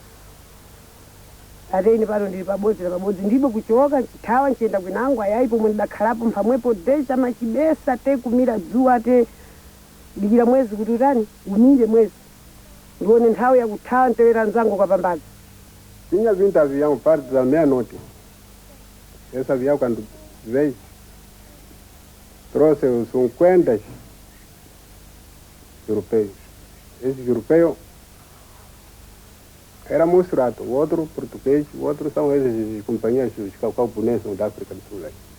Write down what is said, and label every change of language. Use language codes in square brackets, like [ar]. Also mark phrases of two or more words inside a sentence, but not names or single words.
[seh] ate ine pano ndili pabodzi na pabodzi ndipo kuchoka nchithawa nchiyenda kwinango ayayi pomwe ndidakhalapo mpamwepo deja machibesi ate kumira dzuwa ate dikira mwezi kuti utani umire mwezi ndione nthawi yakuthawa ntewera nzango kapambazi. [pt] Tinha vindo avião parte da meia-noite. Esse avião, quando veio, trouxe os 50 europeus. Esse europeu era mostrado, o outro português, o outro são esses companhias, os caucabuneses da África do Sul.